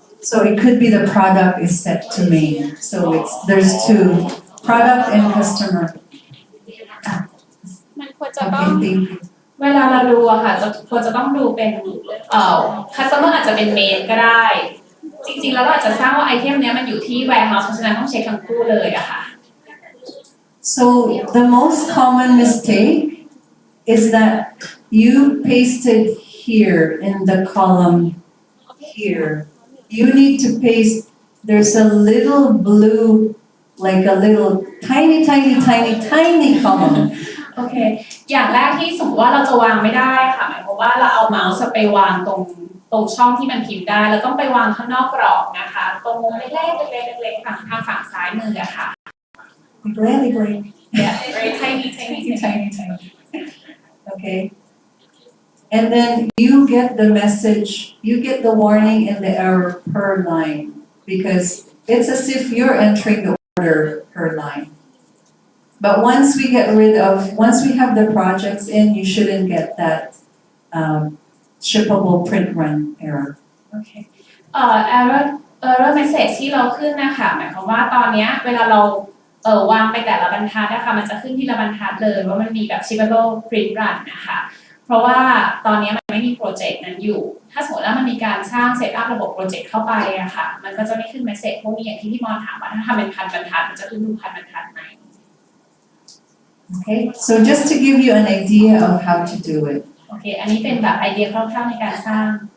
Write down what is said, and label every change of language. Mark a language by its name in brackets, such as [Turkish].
[English] So it could be the product is set to main. So there's two, product and customer. [Thai] มันควรจะต้อง [English] Okay, thank you. [Thai] เวลาเราดูอะค่ะควรจะต้องดูเป็นcustomer อาจจะเป็นเมนก็ได้ จริงๆแล้วเราอาจจะสร้างว่าไอเทมเนี้ยมันอยู่ที่ warehouse เพราะฉะนั้นต้องเช็คทั้งคู่เลยอะค่ะ [English] So the most common mistake is that you pasted here in the column here. You need to paste, there's a little blue, like a little tiny column. [Thai] โอเคอย่างแรกที่สมมติว่าเราจะวางไม่ได้ค่ะหมายความว่าเราเอาเมาส์ไปวางตรงช่องที่มันพิมพ์ได้แล้วต้องไปวางข้างนอกกรอบนะคะตรงมุมเล็กๆเล็กๆทางฝั่งซ้ายมืออะค่ะ [English] Really, yeah very tiny okay. And then you get the message, you get the warning and the error per line because it's as if you're entering the order per line. But once we have the projects in, you shouldn't get that shippable print run error. [Thai] โอเคerror message ที่เราขึ้นนะคะหมายความว่าตอนนี้เวลาเราวางไปแต่ละบรรทัดนะคะมันจะขึ้นที่ละบรรทัดเลยว่ามันมีแบบ [English] shippable print run [Thai] นะคะเพราะว่าตอนนี้มันไม่มีโปรเจกต์นั้นอยู่ถ้าสมมติว่ามันมีการสร้างเซตอัพระบบโปรเจกต์เข้าไปอะค่ะมันก็จะไม่ขึ้น message พวกนี้อย่างที่พี่มอนถามว่าถ้าทำเป็นพันบรรทัดมันจะขึ้นทุกพันบรรทัดไหม [English] Okay, so just to give you an idea of how to do it. [Thai] โอเคอันนี้เป็นแบบไอเดียคร่าวๆในการสร้าง